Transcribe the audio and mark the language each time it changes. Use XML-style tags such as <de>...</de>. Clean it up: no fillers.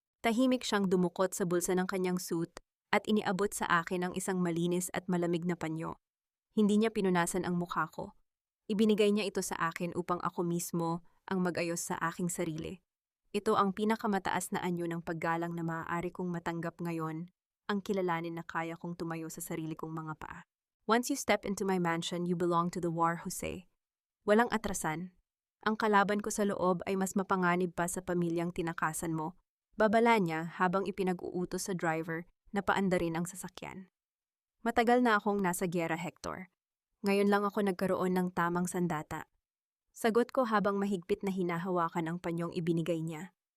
<tl>Tahimik siyang dumukot sa bulsa ng kanyang suit at iniabot sa akin ang isang malinis at malamig na panyo. Hindi niya pinunasan ang mukha ko. Ibinigay niya ito sa akin upang ako mismo ang mag-ayos sa aking sarili. Ito ang pinakamataas na anyo ng paggalang na maaari kong matanggap ngayon, ang kilalanin na kaya kong tumayo sa sarili kong mga paa.</tl> <en>Once you step into my mansion, you belong to the war, Jose.</en> <tl>Walang atrasan. Ang kalaban ko sa loob ay mas mapanganib pa sa pamilyang tinakasan mo. Babala niya habang ipinag-uutos sa driver na paandarin ang sasakyan. Matagal na akong nasa gyera, Hector. Ngayon lang ako nagkaroon ng tamang sandata. Sagot ko habang mahigpit na hinahawakan ang panyong ibinigay niya.</tl>